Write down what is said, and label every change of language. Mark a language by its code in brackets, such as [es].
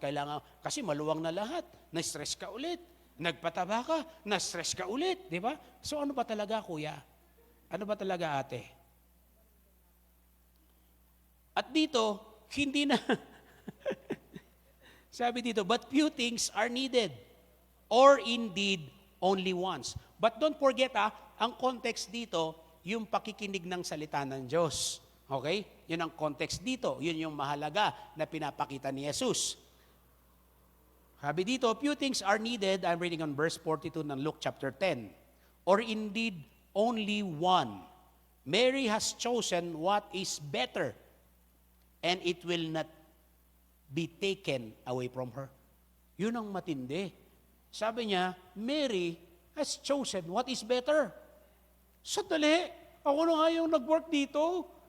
[tl] Kailangan, kasi maluwang na lahat. Na-stress ka ulit. Nagpataba ka, na-stress ka ulit. Di ba? So, ano ba talaga, kuya? Ano ba talaga, ate? At dito, hindi na, sabi dito, [en] but few things are needed. Or indeed, only once. But don't forget, [tl] ang context dito, yung pakikinig ng salita ng Diyos. Okay? Yun ang context dito. Yun yung mahalaga na pinapakita ni Jesus. Sabi dito, [en] few things are needed. I'm reading on verse 42 ng Luke chapter 10. Or indeed, only one. Mary has chosen what is better, and it will not be taken away from her. [tl] Yun ang matindi. Sabi niya, [en] Mary has chosen what is better. [tl] Sandali, ako na nga yung nag-work dito.